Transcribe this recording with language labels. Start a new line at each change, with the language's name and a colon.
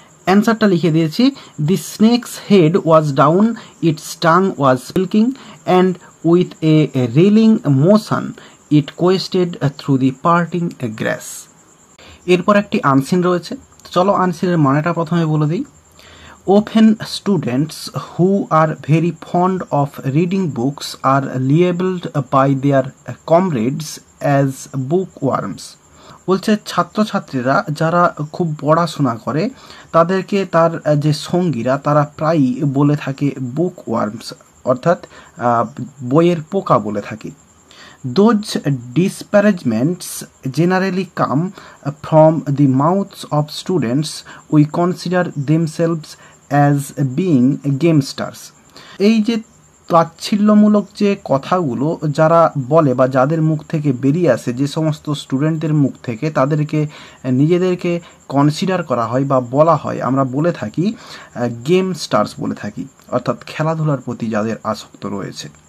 Bangla: অ্যান্সারটা লিখে দিয়েছি,
English: The snake's head was down, its tongue was silking, and with a reeling motion it quested through the parting grass.
Bangla: এরপর একটি unseen রয়েছে, চলো আনসিনের মানেটা প্রথমে বলে দিই।
English: Often students who are very fond of reading books are labeled by their comrades as bookworms.
Bangla: বলছে ছাত্রছাত্রীরা যারা খুব পড়াশোনা করে তাদেরকে তার যে সঙ্গীরা তারা প্রায়ই বলে থাকে বুকওয়ার্মস, অর্থাৎ বইয়ের পোকা বলে থাকে।
English: Those disparagements generally come from the mouths of students who consider themselves as being gamesters.
Bangla: এই যে তাচ্ছিল্যমূলক যে কথাগুলো যারা বলে বা যাদের মুখ থেকে বেরিয়ে আসে, যে সমস্ত স্টুডেন্টদের মুখ থেকে তাদেরকে নিজেদেরকে কনসিডার করা হয় বা বলা হয়, আমরা বলে থাকি গেম স্টার্স বলে থাকি, অর্থাৎ খেলাধুলার প্রতি যাদের আসক্ত রয়েছে।